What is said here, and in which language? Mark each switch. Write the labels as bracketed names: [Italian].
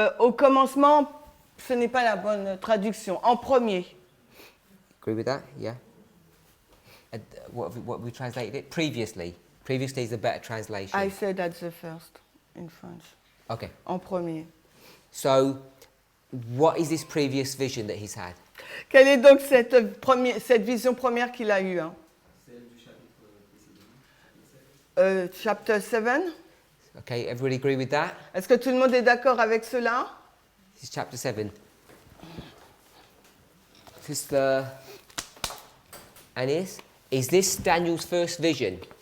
[French] Au commencement, ce n'est pas la bonne traduction. En premier. [English] Agree with that? Yeah. What have we translated it? Previously. Previously is a better translation. I said at the first in French. Okay. [French] En premier. [English] So, what is this previous vision that he's had? [French] Quelle est donc cette vision première qu'il a eue? Celle du chapitre précédent. [English] Chapter 7. Okay, everybody agree with that? [French] Est-ce que tout le monde est d'accord avec cela? [English] This is chapter 7. Sister Anis, is this Daniel's first vision?